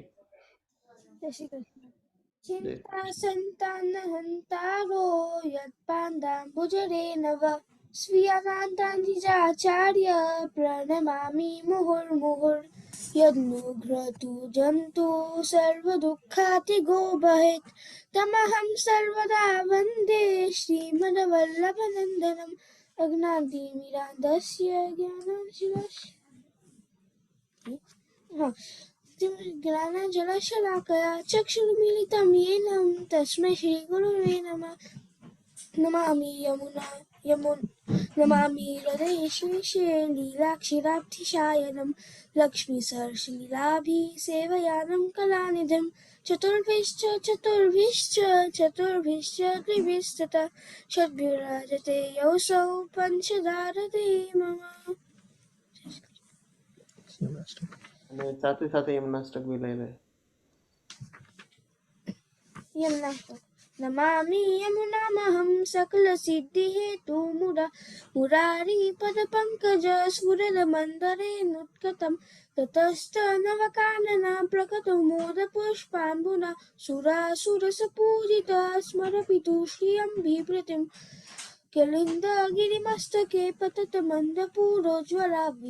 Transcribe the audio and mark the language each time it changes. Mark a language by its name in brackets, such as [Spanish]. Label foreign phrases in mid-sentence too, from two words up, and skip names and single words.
[Gujarati] જય શ્રી કૃષ્ણ. [Sanskrit] ચિંતા સંતાન હંતારો યત્પાંડાંબુજરે નવ સ્વીયાકાંતાનિજાચાર્ય પ્રણમામિ મુહુર્મુહુર્ યન્નુઘ્રતુ જંતુ સર્વદુઃખાતિગો ભવેત તમહં સર્વદા વંદે શ્રીમદ્વલ્લભનંદનમ અજ્ઞાનતિમિરાન્ધસ્ય જ્ઞાનાંજનશલાકયા ज्ञानाञ्जनशलाकया चक्षुर्मीलितं येन तस्मै श्रीगुरुवे नमः। नमामि हृदये शेषे लीलाक्षीराब्धिशायनं लक्ष्मीसहस्रलीलाभिसेवयानं कलानिधिं चतुर्भिश्च त्रिभिस्तथा षड्भिर्राजते योऽसौ पञ्चदारते मम। [Gujarati] અને સાથે સાથે એમના સ્ટક બી લઈ લે। [Sanskrit] यमुनास्तक नमामि यमुनामहं सकलसिद्धिहेतुमुरारिपदपङ्कजस्फुरदमन्दरेणुत्कटं ततस्तनवकानना प्रकटमोदपुष्पाम्बुना सुरासुरसपूजिता स्मरपितु श्रियं बिभृतिं कलिन्दगिरिमस्तके पततमन्दपूरोज्ज्वला